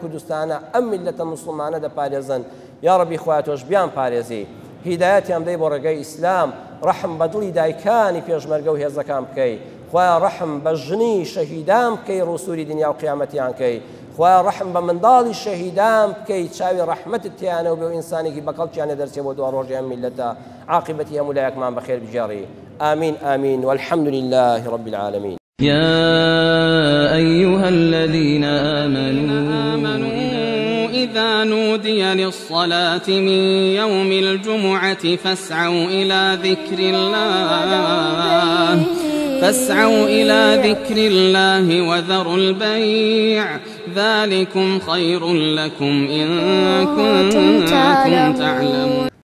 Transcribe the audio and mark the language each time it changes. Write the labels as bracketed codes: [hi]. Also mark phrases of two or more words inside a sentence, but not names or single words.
[ckb] کوردستانە ئەم میلەتە موسڵمانە دەپارێزن، یا ڕەبی خوای تۆش بیان پارێزی، هیدایەتیان بدەی بۆ ڕێگەی ئیسلام، ڕەحم بە دڵی دایکانی پێشمەرگە و هێزەکان بکەی، خوایە ڕەحم بە ژنی شەهیدان بکەی ڕوسوری دنیا و قیامەتیان کەی، خوایە ڕەحم بە منداڵی شەهیدان بکەی چاوی ڕەحمەتت تیانە و بێ و ئینسانێکی بەقەڵکیانە دەرچێ بۆ دوا ڕۆژی ئەم میلەتە، عاقبەتی هەموو لایەکمان بەخێر بجێڕی. [ar] آمين آمين والحمد لله رب العالمين. يا أيها الذين آمنوا إذا نودي للصلاة من يوم الجمعة فاسعوا إلى ذكر الله وذروا البيع ذلكم خير لكم إن كنتم تعلمون.